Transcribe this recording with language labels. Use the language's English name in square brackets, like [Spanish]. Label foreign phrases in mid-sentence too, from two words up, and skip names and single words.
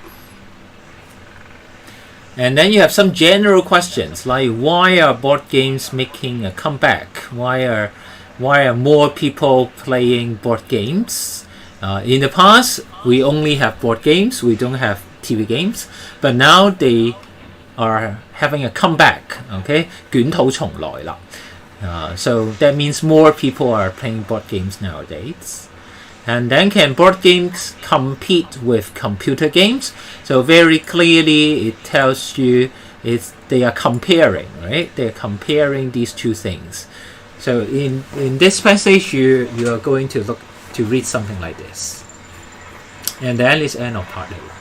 [English] And then you have some general questions like why are board games making a comeback? Why are more people playing board games? In the past, we only have board games. We don't have TV games. But now they are having a comeback. [Cantonese] Okay, 捲土重來啦. [English] So that means more people are playing board games nowadays. And then can board games compete with computer games? So very clearly it tells you they are comparing, right? They're comparing these two things. So in this passage, you are going to read something like this, and then it's end of part A.